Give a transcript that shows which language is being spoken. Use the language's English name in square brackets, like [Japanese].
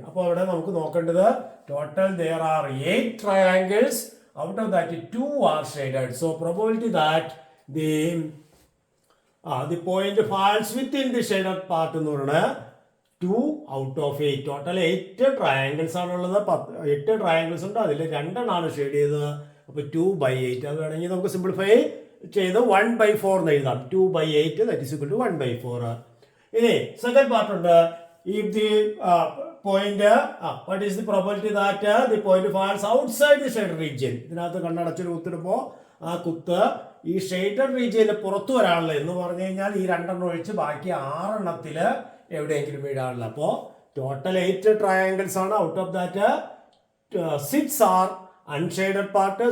[Malayalam] അപ്പോൾ അവിടെ നമുക്ക് നോക്കേണ്ടത് [English] Total there are 8 triangles. Out of that 2 are shaded. So probability that the point falls within the shaded part [Malayalam] എന്ന് പറയുന്നത് [English] 2 out of 8. [Malayalam] Total 8 triangles ആണുള്ളത്. 8 triangles ഉണ്ട്. അതിൽ 2 ഷെയ്ഡ് ചെയ്തത്. അപ്പോൾ 2/8. അത് വേണമെങ്കിൽ നമുക്ക് സിംപ്ലിഫൈ ചെയ്ത് 1/4 എന്ന് എഴുതാം. [English] 2/8 that is equal to 1/4. [Malayalam] ഇനി സെക്കൻഡ് പാർട്ട് ഉണ്ട്. [English] If the point what is the probability that the point falls outside the shaded region? [Malayalam] ഇതിനകത്ത് കണ്ണടച്ചൊരു കുത്തിടുമ്പോൾ ആ കുത്ത് ഈ ഷെയ്ഡഡ് റീജിയന് പുറത്തു വരാനുള്ള എന്ന് പറഞ്ഞു കഴിഞ്ഞാൽ ഈ 2 ഒഴിച്ച് ബാക്കി 6 എവിടെയെങ്കിലും വീഴാനുള്ള. അപ്പോൾ ടോട്ടൽ 8 ട്രയാങ്കിൾസ് ആണ്. [English] Out of that 6 are unshaded part.